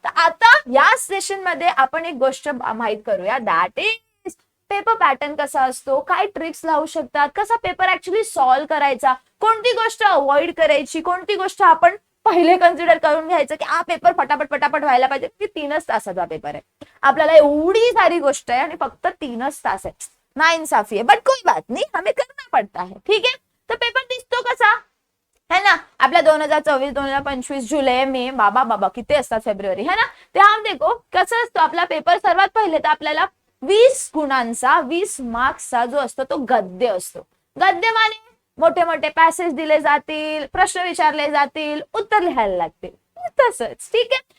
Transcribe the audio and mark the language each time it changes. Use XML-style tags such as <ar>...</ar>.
<mr>तर आता या सेशन मध्ये आपण एक गोष्ट माहित करूया, दॅट इज पेपर पॅटर्न कसा असतो, काय ट्रिक्स लावू शकतात, कसा पेपर ऍक्च्युअली सॉल्व्ह करायचा, कोणती गोष्ट अवॉइड करायची, कोणती गोष्ट आपण पहिले कन्सिडर करून घ्यायचं की हा पेपर फटाफट व्हायला पाहिजे. की 3च तासाचा पेपर आहे, आपल्याला एवढी सारी गोष्ट आहे आणि फक्त 3च तास आहे. नाइंसाफी आहे,</mr> <hi>बट कोई बात नहीं, हमें करना पड़ता है, ठीक है.</hi> <mr>तर पेपर दिसतो कसा है ना आपला 2024, 2025, जुलै, मे, बाबा किती असतात फेब्रुवारी, है ना. त्या देखो कसं असतो आपला पेपर. सर्वात पहिले तर आपल्याला 20 गुणांचा, 20 मार्क्सचा जो असतो तो गद्य असतो. गद्य माने मोठे मोठे पॅसेज दिले जातील, प्रश्न विचारले जातील, उत्तर लिहायला लागतील, तसंच, ठीक आहे.</mr>